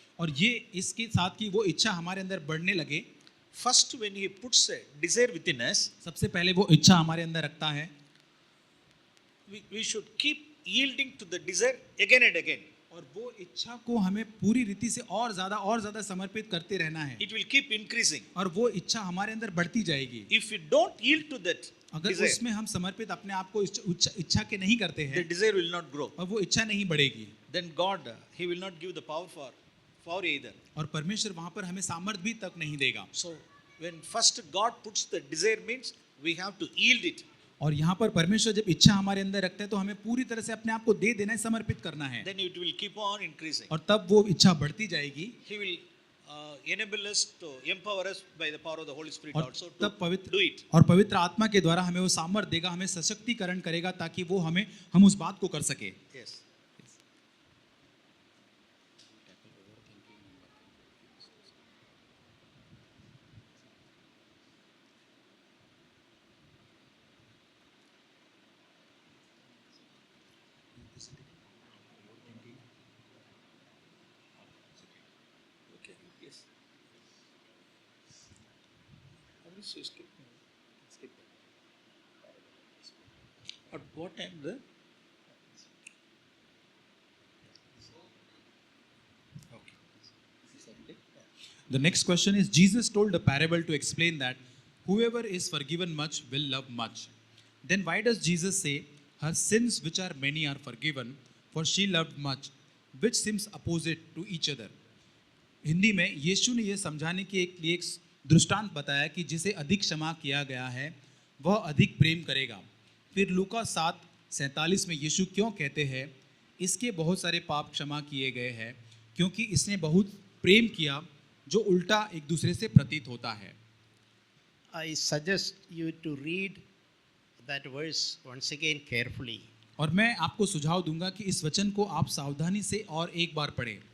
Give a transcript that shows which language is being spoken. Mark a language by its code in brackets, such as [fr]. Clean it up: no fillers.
[hi] और ये इसके साथ की वो इच्छा हमारे अंदर बढ़ने लगे, [en] first when He puts a desire within us, [hi] सबसे पहले वो इच्छा हमारे अंदर रखता है, [en] we should keep yielding to the desire again and again. [hi] और वो इच्छा को हमें पूरी रीति से और ज्यादा समर्पित करते रहना है। [en] It will keep increasing. [hi] और वो इच्छा हमारे अंदर बढ़ती जाएगी। [en] If we don't yield to that [hi] अगर [en] desire, [hi] उसमें हम समर्पित अपने आप को इच्छा के नहीं करते [en] the [hi] हैं [en] desire will not grow. [hi] और वो इच्छा नहीं बढ़ेगी, [en] Then God, He will not give the power for either. [hi] और परमेश्वर वहां पर हमें सामर्थ्य भी तक नहीं देगा। [en] So when first God puts the desire means we have to yield it. [hi] और यहाँ पर परमेश्वर जब इच्छा हमारे अंदर रखता है तो हमें पूरी तरह से अपने आप को दे देना है, समर्पित करना है, [en] Then it will keep on increasing. [hi] और तब वो इच्छा बढ़ती जाएगी। [en] He will enable us to empower us by the power of the Holy Spirit [hi] और [en] also [hi] तब [en] to do it. [hi] और पवित्र आत्मा के द्वारा हमें वो सामर्थ्य देगा, हमें सशक्तिकरण करेगा ताकि वो हम उस बात को कर सके। [en] Yes. Okay. Yes. Skip. At what time the? Okay. The next question is, Jesus told a parable to explain that whoever is forgiven much will love much. Then why does Jesus say, her sins which are many are forgiven, for she loved much, which seems opposite to each other? [hi] Hindi में यीशु ने यह समझाने के लिए एक दृष्टांत बताया कि जिसे अधिक क्षमा किया गया है वह अधिक प्रेम करेगा। फिर लूका 7:47 में यीशु क्यों कहते हैं, इसके बहुत सारे पाप क्षमा किए गए हैं क्योंकि इसने बहुत प्रेम किया, जो उल्टा एक दूसरे से प्रतीत होता है। [en] I suggest you to read that verse once again carefully. [hi] और मैं आपको सुझाव दूंगा कि इस वचन को आप सावधानी से और एक बार पढ़ें।